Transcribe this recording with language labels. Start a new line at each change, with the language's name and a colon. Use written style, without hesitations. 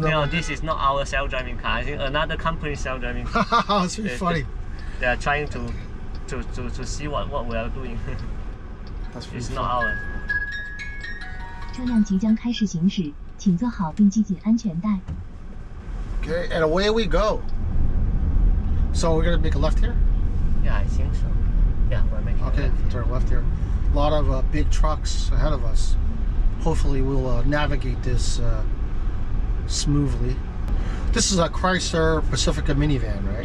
English: This is not our self-driving car. I think another company's self-driving car. It's really funny. They are trying to see what we are doing. It's not ours.
Chinese: 车辆即将开始行驶，请坐好并系紧安全带。
English: Okay, and away we go. So we're gonna make a left here? Yeah, I think so. Yeah, we're making. Okay, turn left here. A lot of big trucks ahead of us. Hopefully we'll navigate this smoothly. This is a Chrysler Pacifica minivan, right?